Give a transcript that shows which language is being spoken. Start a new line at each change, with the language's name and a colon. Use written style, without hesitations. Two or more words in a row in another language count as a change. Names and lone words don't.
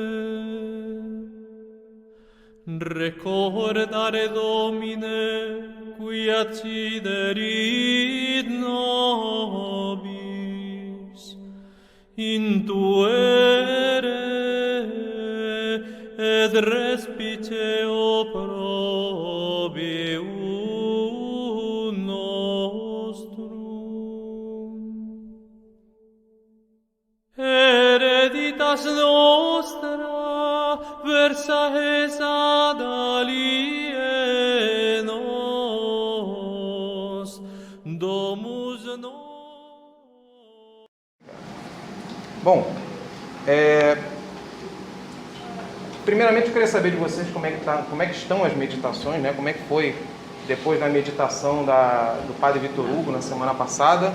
Latin: Recordare Domine qui acciderit nobis, intuere et respice opprobrium nostrum. Hereditas nostra versa es ad alienos, domus
Portuguese: Bom, primeiramente eu queria saber de vocês como é que estão as meditações, né? Como é que foi depois da meditação do Padre Vitor Hugo na semana passada.